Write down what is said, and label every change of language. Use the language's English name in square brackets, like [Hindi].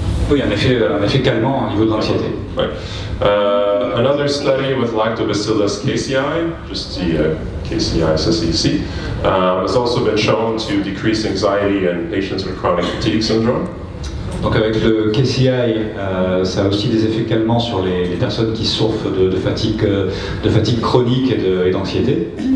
[French] Oui, un effet calmant au niveau de l'anxiété. [English] Right. Another study with Lactobacillus casei, just the KCI-SSEC, has also been shown to decrease anxiety in patients with chronic fatigue syndrome. [French] Donc avec le KCI, ça a aussi des effets calmants sur les personnes qui souffrent de fatigue chronique et d'anxiété.